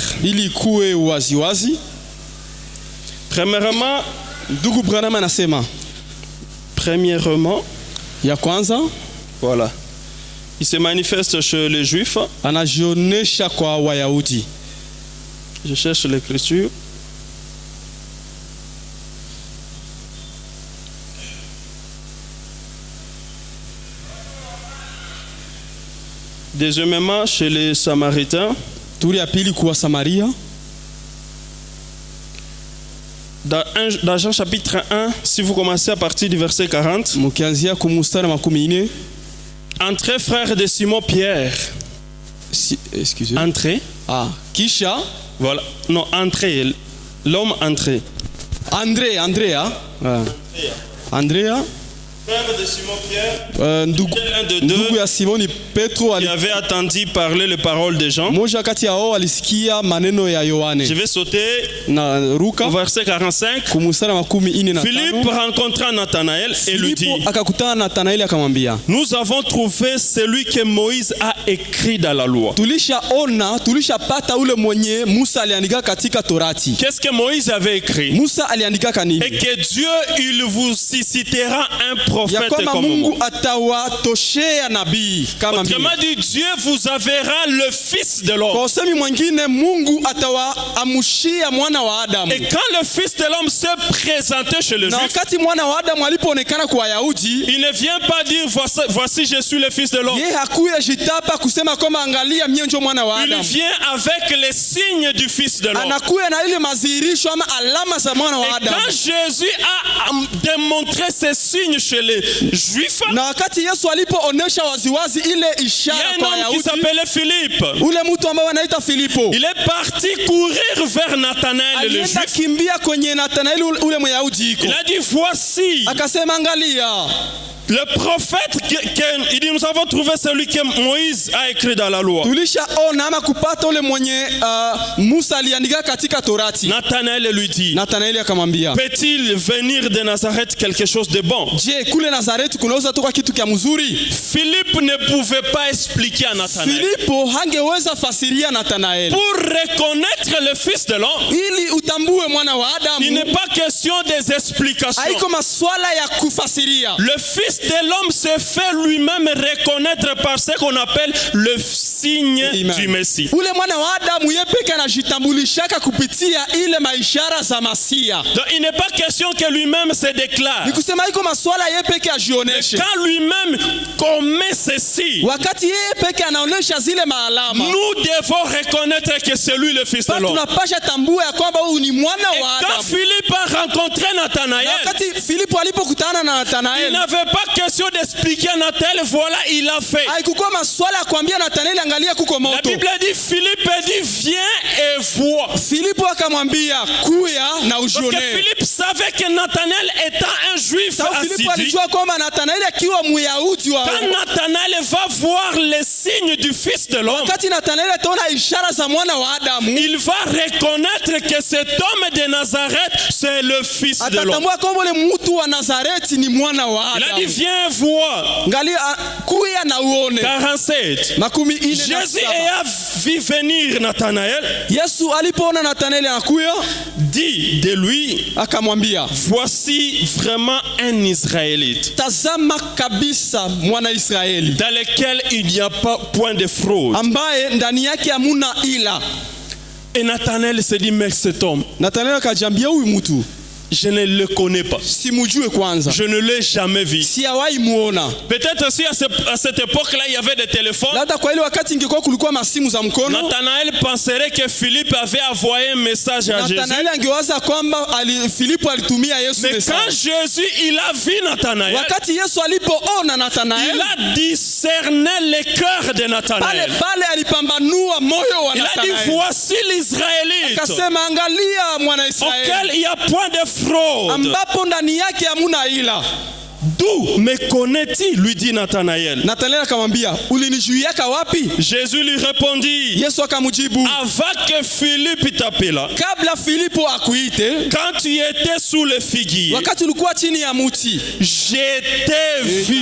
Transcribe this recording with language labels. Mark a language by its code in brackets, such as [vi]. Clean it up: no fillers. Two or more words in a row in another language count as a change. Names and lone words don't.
[sw] Ili kuwe waziwazi. [fr] Premièrement, [sw] Ndugu Branham anasema ya kwanza, [fr] voilà, il se manifeste chez les Juifs. [sw] anajionesha kwa Wayahudi. [fr] Je cherche l'écriture. Deuxièmement, chez les Samaritains. [sw] Turi ya pili kwa Samaria. [fr] Dans Jean chapitre 1, si vous commencez à partir du verset 40. [sw] Mukianzia kumustari 40. [fr] Entrez, frère de Simon Pierre. Excusez. Entrez. [sw] Kisha. [fr] Voilà. Non, entrez. L'homme entré. Andrea. Andrea. Frère de Simon Pierre. [sw] Ndugu ya Simoni Petro [fr] qui avait attendu parler les paroles de Jean. [sw] Moja kati yao alisikia maneno ya Yohane. [fr] Je vais sauter [sw] na Luka [fr] au verset 45. [sw] Kumustari 45. [fr] Philippe rencontra Nathanaël et lui dit, [sw] akakutana na Nathanaeli akamwambia, [fr] nous avons trouvé celui que Moïse a écrit dans la loi. [sw] tulishapata ule mwenye Musa aliandika katika Torati. [fr] Qu'est-ce que Moïse avait écrit? [sw] Musa aliandika kanini? [fr] Et que Dieu il vous suscitera un prophète [sw] kwamba [fr] comme [sw] Mungu [fr] moi. [sw] atawatoshea nabii kama mimi. [fr] Autrement dit, Dieu vous enverra le Fils de l'homme. [sw] Kwa usemi mwingine, Mungu atawaamushia mwana wa Adamu. [fr] Et quand le Fils de l'homme se présentait chez le [sw] Na [fr] Juif, [sw] wakati mwana wa Adamu alipoonekana kwa Wayahudi, [fr] il ne vient pas dire voici je suis le Fils de l'homme. [sw] yeye hakuya jitapa kusema kwamba angalia mie ndio mwana wa [fr] Il [sw] Adamu. [fr] vient avec les signes du Fils de l'homme. [sw] Anakuya na ile madhihirisho ama alama za mwana wa [fr] Et [sw] Adamu. [fr] quand Jésus a démontré ces signes chez les Juifs, [sw] Na wakati Yesu alipoonesha waziwazi ile [fr] il y [sw] ishara [fr] a un [sw] kwa [fr] homme qui [sw] Wayahudi, [fr] s'appelait Philippe. [sw] ule mtu ambaye anaita Filipo [fr] Il est parti courir vers Nathanaël le [sw] alienda [fr] Juif. [sw] kimbia kwenye Nathanaeli ule Myahudi iko. [fr] Il a dit voici [sw] Akasema angalia, [fr] le prophète il dit nous avons trouvé celui que Moïse a écrit dans la loi. [sw] tulishaona ama kupata ule mwenye Musa aliandika katika Torati. [fr] Nathanaël lui dit, [sw] Nathanaeli akamwambia, [fr] peut-il venir de Nazareth quelque chose de bon? [sw] je, kule Nazareti kunaweza toka kitu kya mzuri? [fr] Philippe ne pouvait pas expliquer à Nathanaël. [sw] Filipo hangeweza fasiria Nathanaeli. [fr] Pour reconnaître le Fils de l'homme, [sw] Ili utambue mwana wa [fr] il [sw] Adamu, [fr] n'est pas question des explications. [sw] haiko maswala ya kufasiria. [fr] Le Fils de l'homme se fait lui-même reconnaître par ce qu'on appelle le signe Amen. du Messie. [sw] Ule mwana wa Adamu yeye peke anajitambulishaka kupitia ile maishara za Masia. [fr] Donc il n'est pas question que lui-même se déclare. [sw] Ni kusema haiko maswala yeye peke ajioneshe. [fr] Quand lui-même commet ceci, [sw] Wakati yeye peke anaonesha zile maalama, [fr] nous devons reconnaître que c'est lui le Fils de l'homme. [sw] tunapasha tambua ya kwamba huyu ni mwana [fr] Et [sw] wa [fr] quand [sw] Adamu. [fr] Philippe a rencontré [sw] Na [fr] Nathanaël, [sw] wakati Filipo alipokutana na [fr] il [sw] Nathanaeli, [fr] n'avait pas question d'expliquer à Nathanaël, voilà, il a fait. [sw] haikukuwa maswala ya kuambia Nathanaeli angalia kuko [fr] La [sw] moto. [fr] Bible dit, Philippe dit, viens et vois. [sw] Filipo akamwambia kuya na [fr] Parce que [sw] ujione. [fr] Philippe savait que Nathanaël étant un juif [sw] Sababu Filipo [fr] assidu, [sw] alijua kwamba Nathanaeli akiwa Myahudi wa [fr] quand Nathanaël va voir les signes du Fils de l'homme, [sw] wakati Nathanaeli ataona ishara za mwana wa Adamu, [fr] il va reconnaître que cet homme de Nazareth, c'est le Fils de l'homme. [sw] atatambua kwamba ule mtu wa Nazareti ni mwana wa [fr] Il a dit, [sw] Adamu. [fr] viens voir. [sw] Angalia kuya na uone. 47. Makumi ine na [fr] Jésus [sw] saba. [fr] ayant vu venir Nathanaël, [sw] Yesu alipoona Nathanaeli anakuya, [fr] dit de lui, [sw] akamwambia, [fr] voici vraiment un Israélite [sw] tazama kabisa mwana Israeli [fr] dans lequel il n'y a pas point de fraude. [sw] ambaye ndani yake hamuna ila. [fr] Et Nathanaël se dit, mais cet homme, [sw] Nathanaeli akajiambia, huyu mtu [fr] je ne le connais pas. [sw] simujue kwanza, [fr] Je ne l'ai jamais vu. [sw] sijawahi muona. [fr] Peut-être si à cette époque-là, il y avait des téléphones, [sw] Labda kwa ile wakati ingekuwa kulikuwa masimu za mkono, [fr] Nathanaël penserait que Philippe avait envoyé un message à Jésus. [sw] Nathanaeli angewaza kwamba Filipo alitumia Yesu [fr] Mais quand [sw] message. [fr] Jésus, il a vu Nathanaël, [sw] Wakati Yesu alipoona [fr] il [sw] Nathanaeli, [fr] a discerné le cœur de [sw] pale [fr] Nathanaël. [sw] pale alipambanua moyo wa [fr] Il a dit, [sw] Nathanaeli. [fr] voici l'Israélite [sw] Akasema, angalia mwana [fr] auquel [sw] Israeli [fr] il n'y a point de fraude. [sw] ambapo ndani yake hamuna ila. [fr] D'où me connaît-il, lui dit Nathanaël. [sw] Nathanaeli akamwambia, ulinijuiaka wapi? [fr] Jésus lui répondit, [sw] Yesu akamjibu, [fr] avant que Philippe t'appela, [sw] kabla Filipo akuite, [fr] quand tu étais sous le figuier, [sw] wakati ulikuwa chini ya muti, [fr] je t'ai vu.